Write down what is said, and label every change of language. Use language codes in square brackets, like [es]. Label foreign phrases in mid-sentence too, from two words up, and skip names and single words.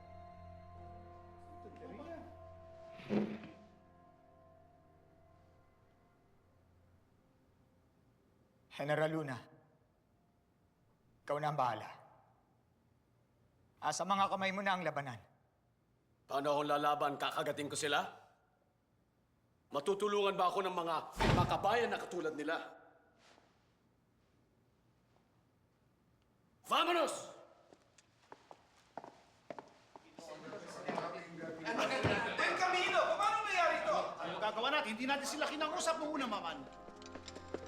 [tl] General Luna, ikaw na ang bahala. Asa mga kamay mo na ang labanan. Paano akong lalaban? Kakagatin ko sila? Matutulungan ba ako ng mga makabayan na katulad nila? [es] Vamonos! Buen Camino! [tl] Paano nangyari ito? Ano gagawa natin? Hindi natin sila kinangusap nung una, Maman.